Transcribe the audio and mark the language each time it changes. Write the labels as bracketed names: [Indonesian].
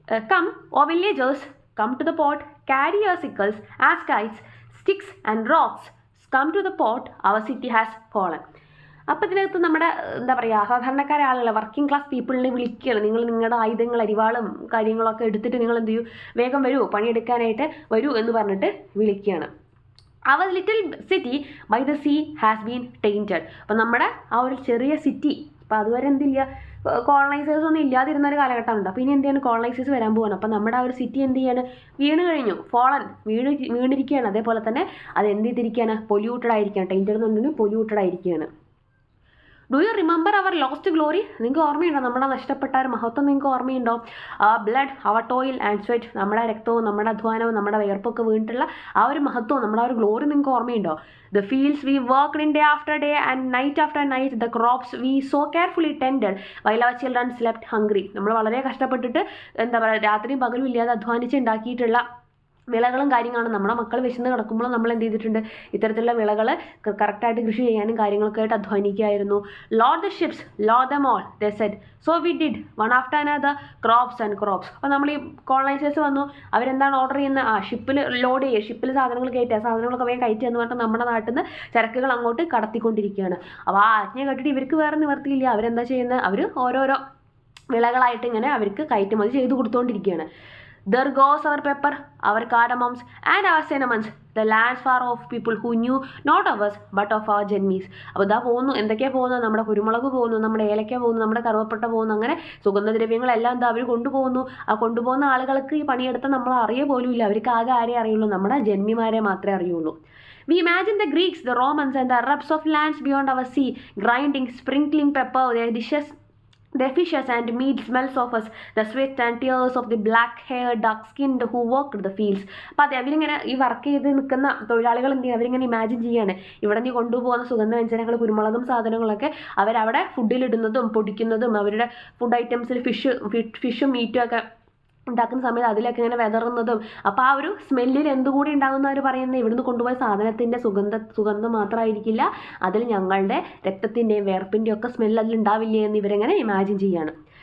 [English] Come, O villagers, come to the pot, carry your sickles, axe kites, sticks and rocks. Come to the pot, our city has fallen. [Malayalam] അപ്പോൾ ഇതിനകത്ത് നമ്മുടെ എന്താ പറയുക, സാധാരണക്കാരെ ആളുകൾ, working class പീപ്പിളിനെ വിളിക്കുകയാണ്. നിങ്ങൾ നിങ്ങളുടെ ആയുധങ്ങൾ, അരിവാളും കാര്യങ്ങളൊക്കെ എടുത്തിട്ട് നിങ്ങൾ എന്ത് ചെയ്യൂ, വേഗം വരൂ, പണിയെടുക്കാനായിട്ട് വരൂ എന്ന് പറഞ്ഞിട്ട് വിളിക്കുകയാണ്. [English] അവർ little city by the sea has been tainted. [Malayalam] അപ്പോൾ നമ്മുടെ ആ ഒരു ചെറിയ സിറ്റി, അപ്പോൾ അതുവരെ എന്തില്ല, കോളനൈസേഴ്സ് ഒന്നും ഇല്ലാതിരുന്ന ഒരു കാലഘട്ടമുണ്ട്. അപ്പോൾ ഇനി എന്ത് ചെയ്യാണ്, കോളനൈസേഴ്സ് വരാൻ പോവാണ്. അപ്പോൾ നമ്മുടെ ആ ഒരു സിറ്റി എന്ത് ചെയ്യാണ്, വീണ് കഴിഞ്ഞു, വീണിരിക്കുകയാണ്. അതേപോലെ തന്നെ അത് എന്ത് ചെയ്തിരിക്കുകയാണ്, പൊല്യൂട്ടഡ് ആയിരിക്കുകയാണ്. ടൈൻറ്റഡ് എന്നുണ്ടെങ്കിൽ പൊല്യൂട്ടഡ് ആയിരിക്കുകയാണ്. [English] Do you remember our lost glory? [Malayalam] നിങ്ങൾക്ക് ഓർമ്മയുണ്ടോ നമ്മുടെ നഷ്ടപ്പെട്ട ഒരു മഹത്വം? നിങ്ങൾക്ക് ഓർമ്മയുണ്ടോ? [English] blood, our toil and sweat, [Malayalam] നമ്മുടെ രക്തവും നമ്മുടെ അധ്വാനവും നമ്മുടെ വിയർപ്പൊക്കെ വീണിട്ടുള്ള ആ ഒരു മഹത്വവും നമ്മുടെ ആ ഒരു ഗ്ലോറി നിങ്ങൾക്ക് ഓർമ്മയുണ്ടോ? [English] The fields we worked in day after day and night after night, the crops we so carefully tended while our children slept hungry. [Malayalam] നമ്മൾ വളരെ കഷ്ടപ്പെട്ടിട്ട് എന്താ പറയുക, രാത്രിയും പകലും ഇല്ലാതെ അധ്വാനിച്ച് ഉണ്ടാക്കിയിട്ടുള്ള വിളകളും കാര്യങ്ങളാണ്. നമ്മുടെ മക്കൾ വിശന്ന് കിടക്കുമ്പോൾ നമ്മൾ എന്ത് ചെയ്തിട്ടുണ്ട്, ഇത്തരത്തിലുള്ള വിളകൾ കറക്റ്റായിട്ട് കൃഷി ചെയ്യാനും കാര്യങ്ങളൊക്കെ ആയിട്ട് അധ്വാനിക്കുകയായിരുന്നു. [English] Load the ships, load them all, they said. So we did one after another, crops and crops. [Malayalam] അപ്പോൾ നമ്മൾ ഈ കോളനൈസേഴ്സ് വന്നു, അവരെന്താണ് ഓർഡർ ചെയ്യുന്നത്, ഷിപ്പിൽ ലോഡ് ചെയ്യുക, ഷിപ്പിൽ സാധനങ്ങൾ കയറ്റുക, സാധനങ്ങളൊക്കെ വേഗം കയറ്റുക എന്ന് പറഞ്ഞിട്ട് നമ്മുടെ നാട്ടിൽ നിന്ന് ചരക്കുകൾ അങ്ങോട്ട് കടത്തിക്കൊണ്ടിരിക്കുകയാണ്. അപ്പോൾ ആ ആജ്ഞ കേട്ടിട്ട് ഇവർക്ക് വേറെ നിവർത്തിയില്ല. അവരെന്താ ചെയ്യുന്നത്, അവർ ഓരോരോ വിളകളായിട്ട് ഇങ്ങനെ അവർക്ക് കയറ്റുമതി ചെയ്ത് കൊടുത്തുകൊണ്ടിരിക്കുകയാണ്. [English] There goes our pepper, our cardamoms and our cinnamons, the lands far off people who knew not of us but of our enemies. [Malayalam] അപ്പോൾ ഇതാ പോകുന്നു, എന്തൊക്കെയാണ് പോകുന്നത്, നമ്മുടെ കുരുമുളക് പോകുന്നു, നമ്മുടെ ഏലക്ക പോകുന്നു, നമ്മുടെ കറുവപ്പട്ട പോകുന്നു, അങ്ങനെ സുഗന്ധദ്രവ്യങ്ങളെല്ലാം എന്താ അവർ കൊണ്ടുപോകുന്നു. ആ കൊണ്ടുപോകുന്ന ആളുകൾക്ക് ഈ പണിയെടുത്ത നമ്മൾ അറിയ പോലും ഇല്ല. അവർക്ക് ആകെ ആരെ അറിയുള്ളൂ, നമ്മുടെ ജന്മിമാരെ മാത്രമേ അറിയുള്ളൂ. [English] We imagine the Greeks, the Romans and the Arabs of lands beyond our sea, grinding, sprinkling pepper, their dishes, the fishes and meat smells of us, the sweat and tears of the black-haired, dark-skinned who worked the fields. [Malayalam] അപ്പോൾ അത് അവരിങ്ങനെ ഈ work ചെയ്ത് നിൽക്കുന്ന തൊഴിലാളികൾ എന്ത് ചെയ്യുക, അവരിങ്ങനെ ഇമാജിൻ ചെയ്യാണ്, ഇവിടെ നിന്ന് കൊണ്ടുപോകുന്ന സുഗന്ധവ്യഞ്ജനങ്ങൾ, കുരുമുളകും സാധനങ്ങളൊക്കെ അവരവിടെ ഫുഡിലിടുന്നതും പൊടിക്കുന്നതും, അവരുടെ ഫുഡ് ഐറ്റംസിൽ ഫിഷും മീറ്റും ഒക്കെ ഉണ്ടാക്കുന്ന സമയത്ത് അതിലൊക്കെ ഇങ്ങനെ വെതറുന്നതും. അപ്പോൾ ആ ഒരു സ്മെല്ലിൽ എന്തുകൂടി ഉണ്ടാകുന്ന അവർ പറയുന്നത്, ഇവിടുന്ന് കൊണ്ടുപോയ സാധനത്തിൻ്റെ സുഗന്ധം മാത്രമായിരിക്കില്ല, അതിൽ ഞങ്ങളുടെ രക്തത്തിൻ്റെയും വേർപ്പിൻ്റെയും ഒക്കെ സ്മെല്ല് അതിലുണ്ടാവില്ലേ എന്ന് ഇവരെങ്ങനെ ഇമാജിൻ ചെയ്യാണ്.